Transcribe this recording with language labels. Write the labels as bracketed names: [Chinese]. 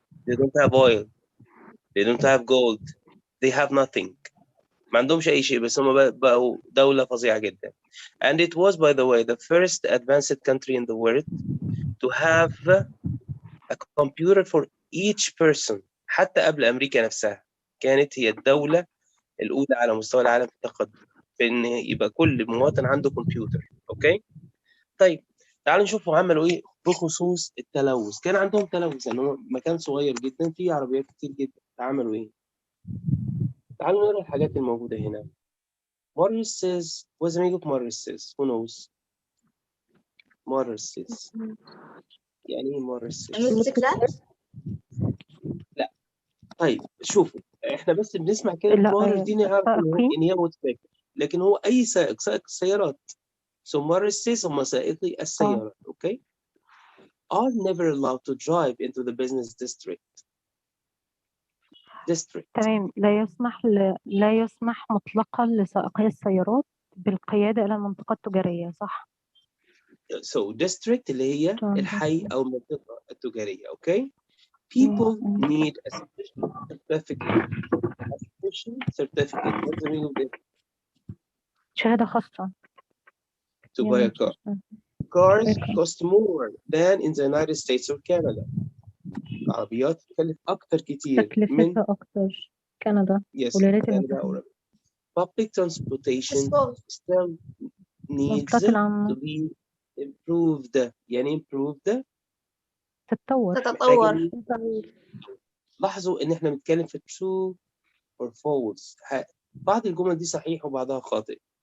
[English] They don't have oil. They don't have gold. They have nothing. [Arabic] ما عندهمش أي شيء، بس هم بقوا دولة فظيعة جدا. And it was, by the way, the first advanced country in the world to have a computer for each person. حتى قبل أمريكا نفسها كانت هي الدولة الأولى على مستوى العالم في التقدم في إن يبقى كل مواطن عنده كمبيوتر. أوكي؟ طيب تعالوا نشوفوا عملوا إيه بخصوص التلوث. كان عندهم تلوث يعني هو مكان صغير جدا فيه عربيات كتير جدا. عملوا إيه؟ تعالوا نقرا الحاجات الموجودة هنا. [English] Morris says, what's the meaning of Morris says? Who knows? Morris says. [Arabic] يعني إيه [English] Morris says؟ [Arabic] الموتوسيكلات. لا. طيب شوفوا احنا بس بنسمع كلمة لا مارس دي نعرف السائقين. ان هي موتوسيكل، لكن هو اي سائق السيارات. [English] So [Arabic] مارس هم سائقي السيارات. [English] Okay. Are never allowed to drive into the business district. [Arabic] تمام. لا يسمح مطلقا لسائقي السيارات بالقيادة إلى المنطقة التجارية، صح؟ So district اللي هي الحي أو المنطقة التجارية. [English] Okay. People need a special certificate. A special certificate. What's the meaning of this? [Arabic] شهادة خاصة. [English] To buy a car. Cars cost more than in the United States or Canada. [Arabic] العربيات تكلف أكتر كتير من تكلفتها أكتر كندا [English] yes [Arabic] والولايات [English] Canada [Arabic] المتحدة. [English] or public transportation still needs [Arabic] المواصلات العامة [English] to be improved. [Arabic] يعني improved تتطور. تتطور. لاحظوا إن إحنا بنتكلم في true or false. بعض الجمل دي صحيح وبعضها خاطئ.